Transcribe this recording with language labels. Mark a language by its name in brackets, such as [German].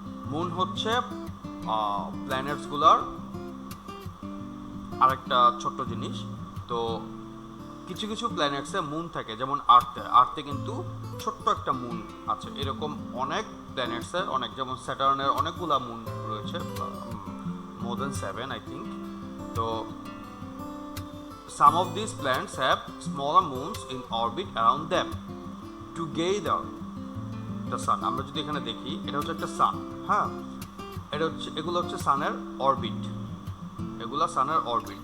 [Bangla] Moon হচ্ছে প্ল্যানেটসগুলোর আরেকটা ছোট্ট জিনিস। তো কিছু কিছু প্ল্যানেটসে মুন থাকে, যেমন আর্থে কিন্তু ছোট্ট একটা মুন আছে। এরকম অনেক প্ল্যানেটসের অনেক, যেমন স্যাটার্নের অনেকগুলা মুন রয়েছে, [English] more than 7 I think. তো some of these planets have smaller moons in orbit around them. Together the sun, [Bangla] আমরা যদি এখানে দেখি এটা হচ্ছে একটা সান। হ্যাঁ, এগুলো হচ্ছে সানের অরবিট। এগুলো সানের অরবিট।